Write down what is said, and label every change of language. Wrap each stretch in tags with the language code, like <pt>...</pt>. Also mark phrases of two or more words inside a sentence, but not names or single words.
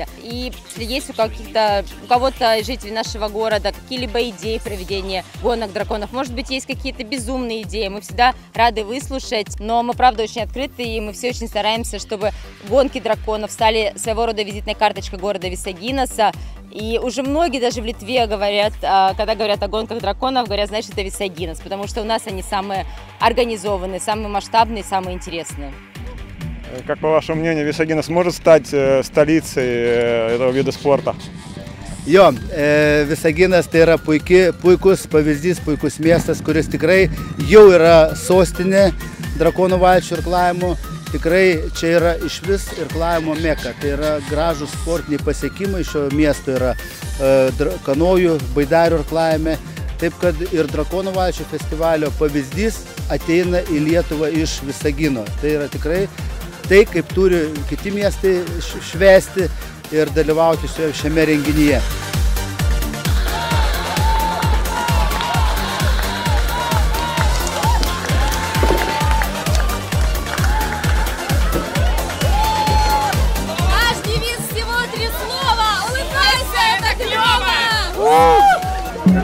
<ru>И если есть у кого-то жителей нашего города какие-либо идеи проведения гонок драконов, может быть, есть какие-то безумные идеи, мы всегда рады выслушать, но мы, правда, очень открыты, и мы все очень стараемся, чтобы гонки драконов стали своего рода визитной карточкой города Висагинаса. И уже многие даже в Литве говорят, когда говорят о гонках драконов, говорят, значит, это Висагинас, потому что у нас они самые организованные, самые масштабные, самые интересные. Как по вашему мнению, Висагинас может стать столицей этого вида спорта?</ru> <lt>Jo, Visaginas tai yra puikus pavyzdys, puikus miestas, kuris tikrai jau yra sostinė drakonų valčių irklavimo. Tikrai čia yra išvis irklavimo meka. Tai yra gražūs sportiniai pasiekimai šio miesto, yra kanojų, baidarių irklavime. Taip kad ir Drakonų valčių festivalio pavyzdys ateina į Lietuvą iš Visagino. Tai yra tikrai tai, kaip turi kiti miestai švęsti ir dalyvauti šiame renginyje.</lt> <ru>Наш девиз всего 3 слова. Улыбайся, это клево!</ru>